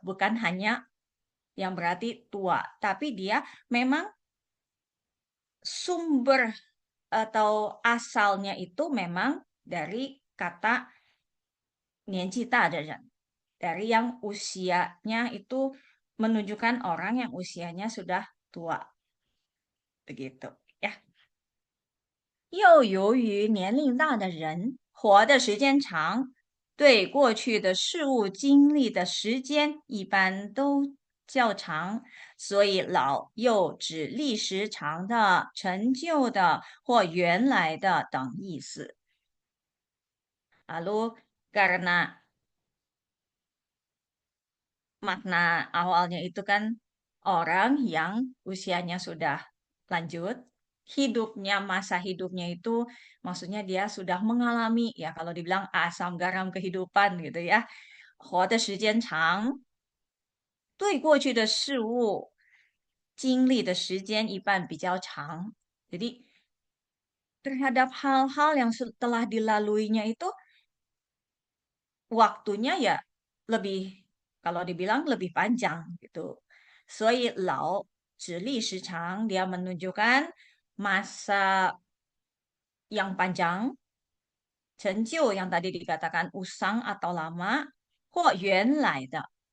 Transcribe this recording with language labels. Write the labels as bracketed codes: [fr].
[id] Bukan hanya yang berarti tua, tapi dia memang sumber atau asalnya itu memang dari kata [zh] 年纪大的人, [id] dari yang usianya itu menunjukkan orang yang usianya sudah tua. Begitu, ya. [zh] 又由于年龄大的人活的时间长，对过去的事物经历的时间一般都较长，所以老又指历时长的、陈旧的或原来的等意思。 [id] Lalu karena makna awalnya itu kan orang yang usianya sudah lanjut, hidupnya, masa hidupnya itu maksudnya dia sudah mengalami, ya kalau dibilang asam garam kehidupan gitu ya. [zh] 活的时间长，对过去的事物经历的时间一半比较长。 [id] Jadi terhadap hal-hal yang telah dilaluinya itu waktunya ya lebih kalau dibilang lebih panjang gitu. [zh] 所以老指历时长, [id] dia menunjukkan masa yang panjang, [zh] 成就 [id] yang tadi dikatakan usang atau lama, [zh] 或原来的.